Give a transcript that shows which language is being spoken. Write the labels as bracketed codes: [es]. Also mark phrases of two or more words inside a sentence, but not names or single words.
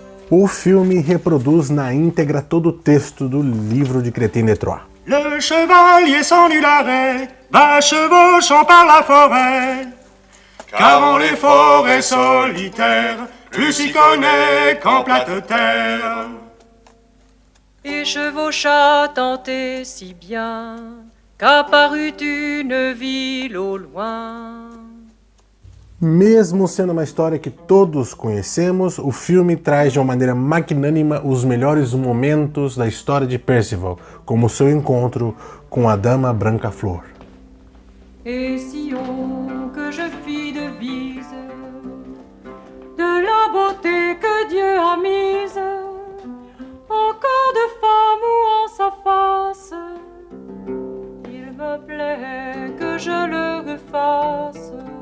[pt] O filme reproduz na íntegra todo o texto do livro de Crétin de Troyes. [fr] Le chevalier sans nul arrêt va chevauchant par la forêt. Car en les forêts solitaires, plus s'y connaît qu'en plate terre. Et chevaucha tant et si bien qu'apparut une ville au loin. [pt] Mesmo sendo uma história que todos conhecemos, o filme traz de uma maneira magnânima os melhores momentos da história de Percival, como seu encontro com a Dama Branca Flor. [fr] Et si haut que je fis devise de la beauté que Dieu a mise en corps de femme ou en sa face, il me plaît que je le refasse.